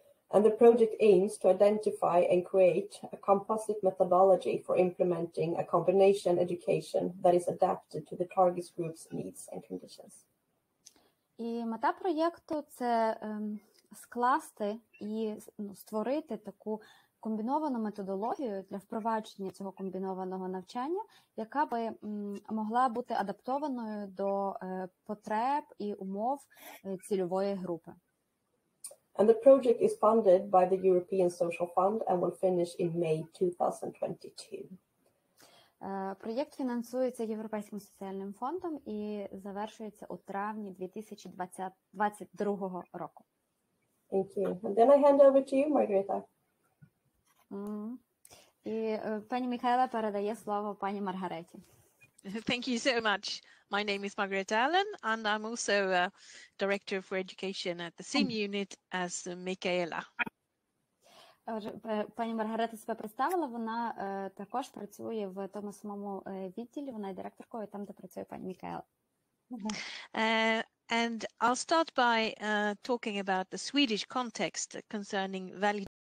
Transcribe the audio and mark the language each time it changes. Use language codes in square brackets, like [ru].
[en] And the project aims to identify and create a composite methodology for implementing a combination education that is adapted to the target group's needs and conditions. [uk] І мета проєкту – це скласти і створити таку комбіновану методологію для впровадження цього комбінованого навчання, яка би могла бути адаптованою до потреб і умов цільової групи. [en] And the project is funded by the European Social Fund and will finish in May 2022. [uk] Проєкт фінансується Європейським соціальним фондом і завершується у травні 2022 року. [en] Thank you. And then I hand over to you, Margareta. [uk] І пані Михайла передає слово пані Маргареті. [en] Thank you so much. My name is Margaret Allen, and I'm also a Director for Education at the same unit as Michaela. [uk] Пані Маргарета себе представила, вона також працює в тому самому відділі, вона є директоркою там, де працює пані Михайла. [en] And I'll start by talking about the Swedish context concerning value.